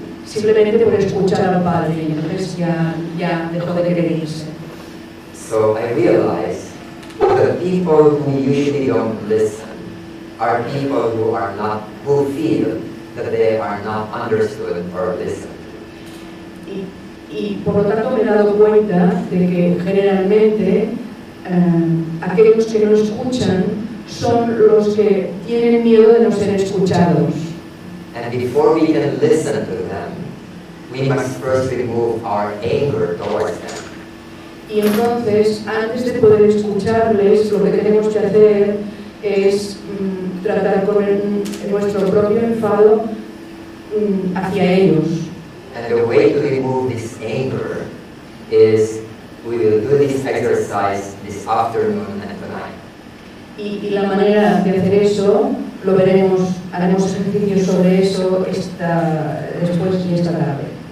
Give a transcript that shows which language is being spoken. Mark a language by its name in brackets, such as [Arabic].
[Spanish] simplemente por escuchar al padre, y entonces ya dejó de querer irse. [English] So I realized the people who usually don't listen are people who feel that they are not understood or listened. [Spanish] Y por lo tanto me he dado cuenta de que generalmente aquellos que no escuchan son los que tienen miedo de no ser escuchados. [English] And before we can listen to them, we must first remove our anger towards them. [Spanish] Y entonces, antes de poder escucharles, lo que tenemos que hacer es tratar con nuestro propio enfado hacia ellos. [English] And the way to remove this anger is we will do this exercise this afternoon and tonight. [Spanish] Y la manera de hacer eso, lo veremos, haremos ejercicios sobre eso después y esta tarde.